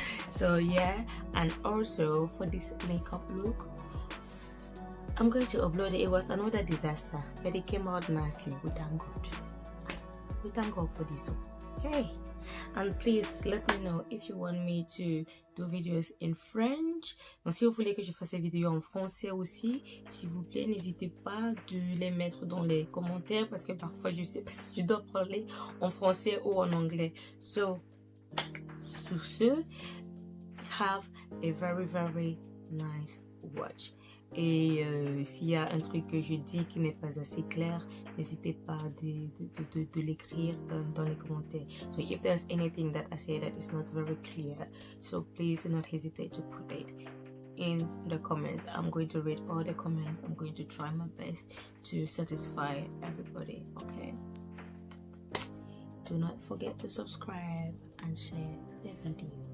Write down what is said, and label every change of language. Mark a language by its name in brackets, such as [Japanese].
[English] So yeah, and also for this makeup look, I'm going to upload it. It was another disaster, but it came out nicely. We thank God. We thank God for this one. Hey, and please let me know if you want me to do videos in French. [French] Donc si vous voulez que je fasse des vidéos en français aussi, s'il vous plaît, n'hésitez pas de les mettre dans les commentaires, parce que parfois je sais pas si je dois parler en français ou en anglais. [English] So [French] sur ce, [English] have a very nice watch. [French] Et s'il y a un truc que je dis qui n'est pas assez clair, n'hésitez pas de l'écrire dans les commentaires. [English] So if there's anything that I say that is not very clear, so please do not hesitate to put it in the comments. I'm going to read all the comments. I'm going to try my best to satisfy everybody, okay? Do not forget to subscribe and share the video.